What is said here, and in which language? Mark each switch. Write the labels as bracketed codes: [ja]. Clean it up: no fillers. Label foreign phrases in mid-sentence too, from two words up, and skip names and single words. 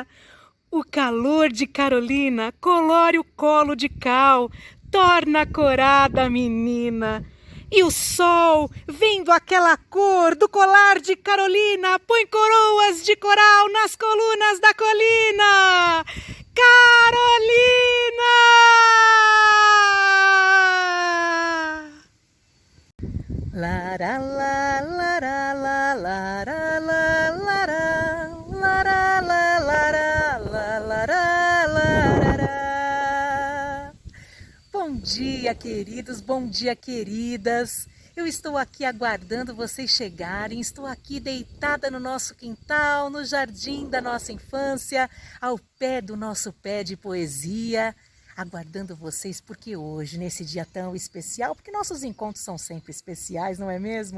[pt] O calor de Carolina colore o colo de cal, torna corada a menina. E o sol, vendo aquela cor do colar de Carolina, põe coroas de coral nas colunas da colina. Carolina! Lara la lara la lara la lara lara la lara la lara lara. Bom dia, queridos, bom dia, queridas. Eu estou aqui aguardando vocês chegarem, estou aqui deitada no nosso quintal, no jardim da nossa infância, ao pé do nosso pé de poesia, aguardando vocês porque hoje, nesse dia tão especial, porque nossos encontros são sempre especiais, não é mesmo?